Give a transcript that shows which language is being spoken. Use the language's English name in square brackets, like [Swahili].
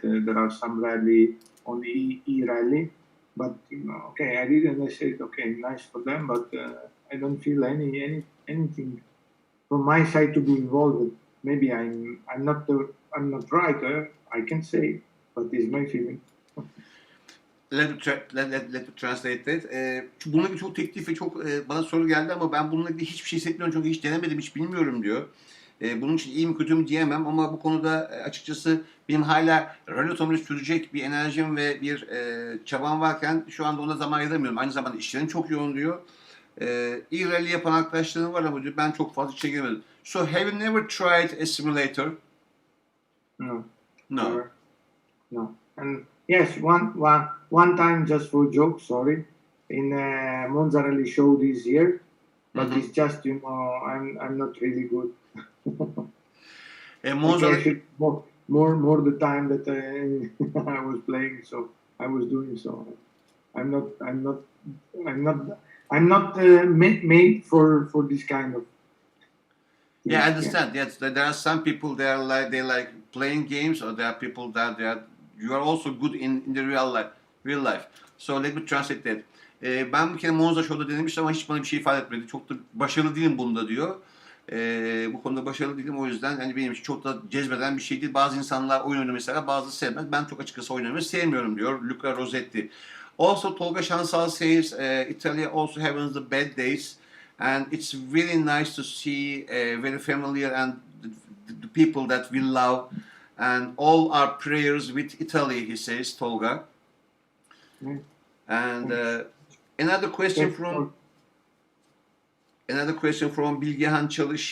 [English] There are some rally on e-rally, but okay, I read and I said, okay, nice for them, but I don't feel anything from my side to be involved. Maybe I'm not right. I can say, but it's my feeling. Let me translate that. [Turkish] Bununla ilgili çok teklif ve çok bana soru geldi ama ben bununla ilgili hiçbir şey hissetmiyorum çünkü hiç denemedim, hiç bilmiyorum diyor. Bunun için iyi mi kötü mü diyemem ama bu konuda açıkçası benim hala rally otomobili sürecek bir enerjim ve bir çabam varken şu anda ona zaman ayıramıyorum. Aynı zamanda işlerim çok yoğun diyor. İyi rally yapan arkadaşlarım var ama diyor ben çok fazla içe girmedim. [English] So have you never tried a simulator? No. No. Never. No. And yes, one time just for joke, sorry, in Monza Rally show this year, but it's just I'm not really good. Monza more the time that I was playing, so I was doing so. I'm not made for this kind of. Yeah, I understand. Yes, there are some people they like playing games, or there are people that you are also good in the real life. So let me translate that. [Turkish] Ben bir kere Monza Show'da denemiştim ama hiç bana bir şey ifade etmedi. Çok da başarılı değilim bunda diyor. Bu konuda başarılı değilim, o yüzden hani benim için çok da cezbeden bir şey değil. Bazı insanlar oyun oynamayı sever, bazı sevmez. Ben çok açıkçası oyun oynamayı sevmiyorum diyor Luca Rossetti. [English] Also Tolga Şansal says Italy also having the bad days and it's really nice to see very familiar and the people that we love and all our prayers with Italy, he says, Tolga. And another question from Bilgehan Çalış.